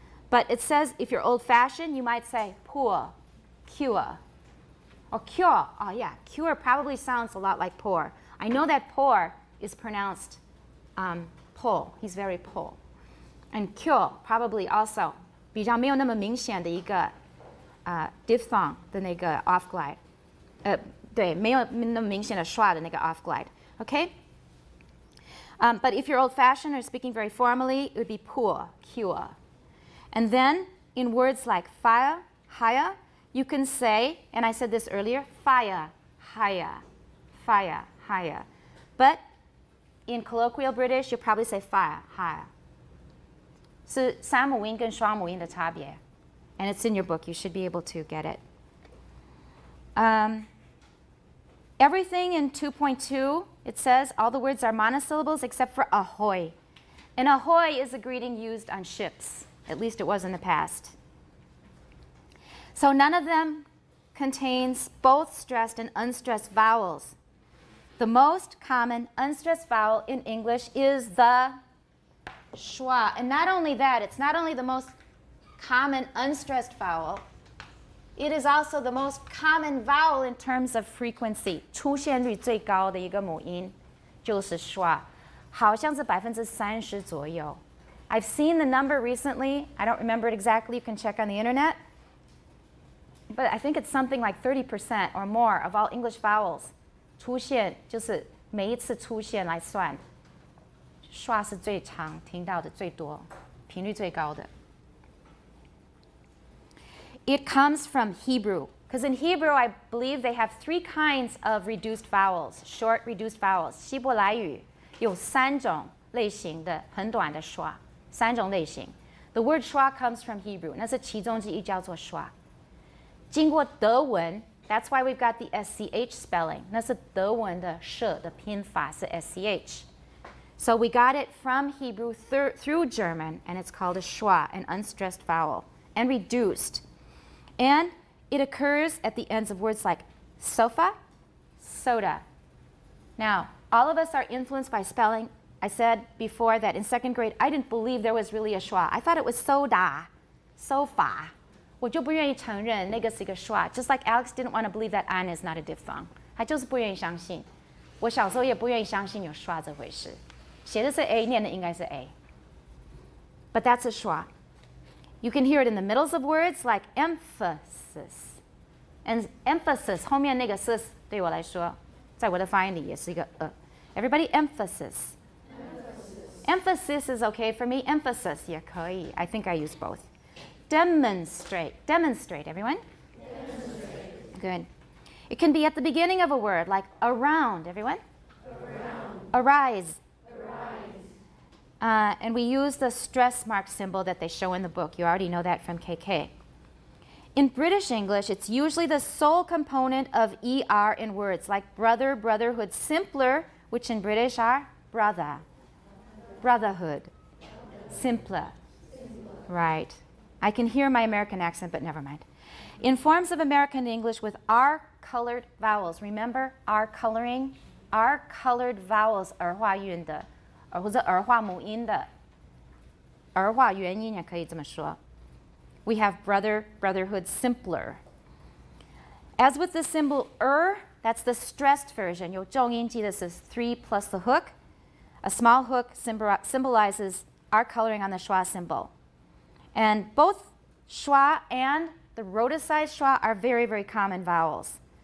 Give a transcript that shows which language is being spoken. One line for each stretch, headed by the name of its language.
English: But it says if you're old-fashioned, you might say poor, cure. Or cure. Oh, yeah. Cure probably sounds a lot like poor. I know that poor is pronounced Paul. He's very Paul. And cure probably also
Chinese: 比较没有那么明显的一个 diphthong 的那个 off glide， 对，没有那么明显的schwa的那个 off glide.
English: Okay? But if you're old-fashioned or speaking very formally, it would be poor, cure. And then in words like fire, higher, you can say, and I said this earlier, fire, higher, fire, higher. But in colloquial British, you'll probably say fire, higher.
Chinese: 是三母音跟双母音的差别.
English: And it's in your book. You should be able to get it. Everything in 2.2, it says all the words are monosyllables except for ahoy. And ahoy is a greeting used on ships. At least it was in the past. So none of them contains both stressed and unstressed vowels. The most common unstressed vowel in English is the schwa. And not only that, it's not only the most common unstressed vowel, it is also the most common vowel in terms of frequency.
Chinese: 出现率最高的一个母音就是 schwa. 好像是30%左右.
English: I've seen the number recently. I don't remember it exactly. You can check on the internet. But I think it's something like 30% or more of all English vowels
Chinese: 出现就是每一次出现来算 schwa 是最常听到的最多频率最高的
English: It comes from Hebrew, because in Hebrew, I believe they have 3 kinds of reduced vowels, short reduced vowels.
Chinese: 希伯来语有3种类型的很短的 schwa, 3种类型.
English: The word schwa comes from Hebrew.
Chinese: 那是其中之一叫做 schwa. 经过德文,
English: that's why we've got the SCH spelling.
Chinese: 那是德文的舍的拼法是 SCH.
English: So we got it from Hebrew through German, and it's called a schwa, an unstressed vowel, and reduced. And it occurs at the ends of words like sofa, soda. Now, all of us are influenced by spelling. I said before that in 2nd grade, I didn't believe there was really a schwa. I thought it was soda, sofa.
Chinese: 我就不愿意承认那个是一个 schwa.
English: Just like Alex didn't want to believe that an is not a diphthong.
Chinese: 他就是不愿意相信. 我小时候也不愿意相信有 schwa 这回事.写的是 A, 念的应该是 A.
English: But that's a schwa. You can hear it in the middles of words like emphasis. And emphasis,
Chinese: 后面那个 sis 对我来说，在我的发音里也是一个
English: Everybody emphasis. Emphasis is okay for me. Emphasis
Chinese: 也可以.
English: I think I use both. Demonstrate. Demonstrate, everyone? Demonstrate. Good. It can be at the beginning of a word, like around, everyone? Around. Arise. And we use the stress mark symbol that they show in the book. You already know that from KK. In British English, it's usually the sole component of ER in words, like brother, brotherhood, simpler, which in British are brother, brotherhood, simpler. Right. I can hear my American accent, but never mind. In forms of American English with R-colored vowels, remember R-coloring?
Chinese: R-colored vowels 儿化韵的或者儿化母音的儿化元音也可以这么说
English: We have brother, brotherhood, simpler. As with the symbol that's the stressed version.
Chinese: 有重音记得是
English: 3 plus the hook. A small hook symbolizes our coloring on the schwa symbol. And both schwa and the rhoticized schwa are very, very common vowels.